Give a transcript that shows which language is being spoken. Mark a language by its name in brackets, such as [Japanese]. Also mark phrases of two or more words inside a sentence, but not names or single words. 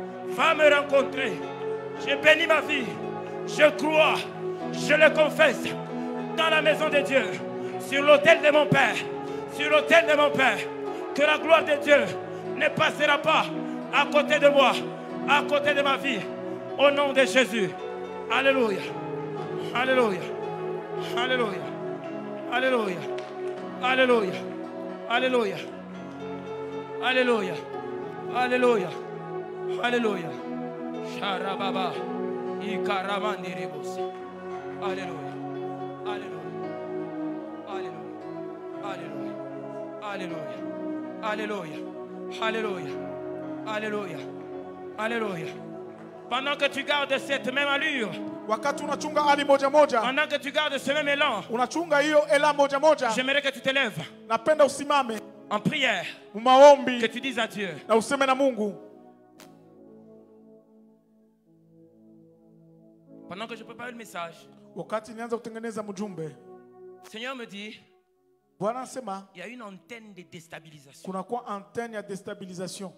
[French] Je bénis ma vie, je crois, je le confesse dans la maison de Dieu, sur l'autel de mon Père, que la gloire de Dieu ne passera pas à côté de moi, à côté de ma vie, au nom de Jésus. Alléluia, alléluia, alléluia, alléluia, alléluia, alléluia, alléluia, alléluia, alléluia. Sharababa, ikaramandi rebus. Alléluia, alléluia, alléluia, alléluia, alléluia, alléluia, alléluia, alléluia. Pendant que tu gardes cette même allure, pendant que tu gardes ce même élan, j'aimerais que tu te lèves en prière, que tu dises à Dieu, pendant que je prépare le message, le Seigneur me dit, il y a une antenne de déstabilisation.